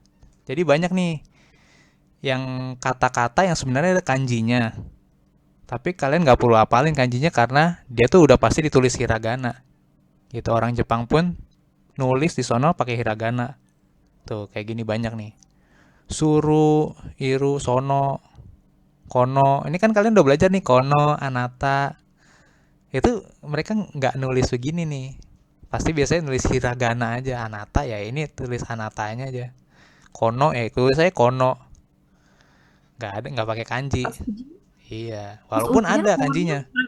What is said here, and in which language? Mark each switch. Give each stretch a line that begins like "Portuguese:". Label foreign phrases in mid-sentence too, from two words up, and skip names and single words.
Indonesian: Jadi banyak nih yang kata-kata yang sebenarnya ada kanjinya. Tapi kalian nggak perlu hafalin kanjinya karena dia tuh udah pasti ditulis hiragana. Gitu, orang Jepang pun nulis di sono pakai hiragana. Tuh, kayak gini banyak nih.
Japanese: する、いる、その、この.
Indonesian: Ini kan kalian udah belajar nih,
Japanese: この、あなた.
Indonesian: Itu mereka nggak nulis begini nih. Pasti biasanya nulis hiragana aja. Anata ya ini tulis anatanya aja. Kono ya tulis saya kono. Nggak pakai kanji. Iya, walaupun ada kanjinya.